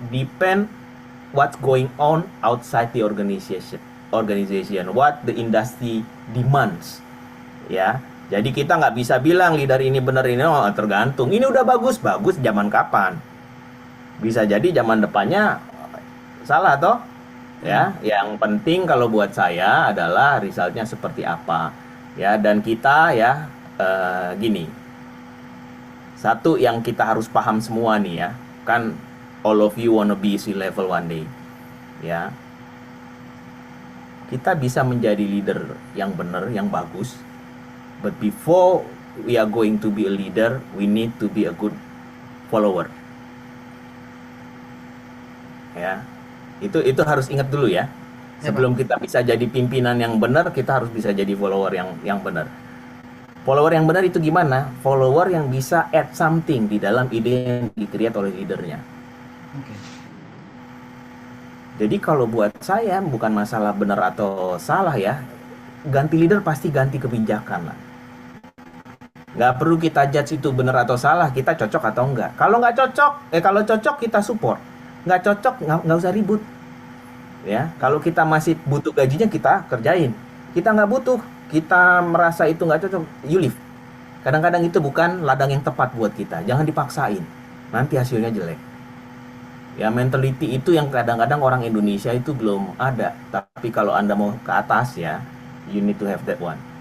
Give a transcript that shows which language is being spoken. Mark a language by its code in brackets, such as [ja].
[en] Depend what's going on outside the organization, what the industry demands. [id] Ya, jadi kita nggak bisa bilang leader ini benar ini, oh, tergantung. Ini udah bagus zaman kapan? Bisa jadi zaman depannya salah toh? Ya, yang penting kalau buat saya adalah resultnya seperti apa. Ya, dan kita ya gini. Satu yang kita harus paham semua nih ya, kan [en] all of you wanna be C-level one day. [id] Ya. Kita bisa menjadi leader yang benar, yang bagus. [en] But before we are going to be a leader, we need to be a good follower. [id] Ya. Itu harus ingat dulu ya. Sebelum kita bisa jadi pimpinan yang benar, kita harus bisa jadi follower yang benar. Follower yang benar itu gimana? Follower yang bisa [en] add something [id] di dalam ide yang di-create oleh leadernya. Oke. Jadi kalau buat saya bukan masalah benar atau salah ya. Ganti leader pasti ganti kebijakan lah. Nggak perlu kita judge itu benar atau salah, kita cocok atau enggak. Kalau nggak cocok, kalau cocok kita support. Nggak cocok, nggak usah ribut. Ya, kalau kita masih butuh gajinya kita kerjain. Kita nggak butuh, kita merasa itu nggak cocok, [en] you leave. [id] Kadang-kadang itu bukan ladang yang tepat buat kita. Jangan dipaksain, nanti hasilnya jelek. Ya, mentality itu yang kadang-kadang orang Indonesia itu belum ada. Tapi kalau Anda mau ke atas ya, [en] you need to have that one.